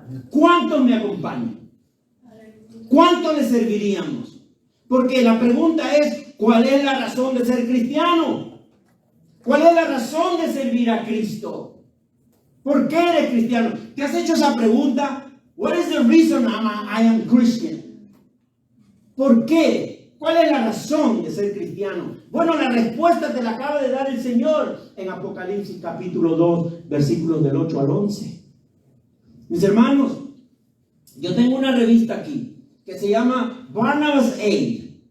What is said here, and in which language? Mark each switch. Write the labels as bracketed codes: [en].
[es] ¿Cuántos me acompañan? ¿Cuánto le serviríamos? Porque la pregunta es, ¿cuál es la razón de ser cristiano? ¿Cuál es la razón de servir a Cristo? ¿Por qué eres cristiano? ¿Te has hecho esa pregunta? [en] What is the reason I am Christian? [es] ¿Por qué? ¿Cuál es la razón de ser cristiano? Bueno, la respuesta te la acaba de dar el Señor en Apocalipsis capítulo 2, versículos del 8 al 11. Mis hermanos, yo tengo una revista aquí que se llama Barnabas Aid.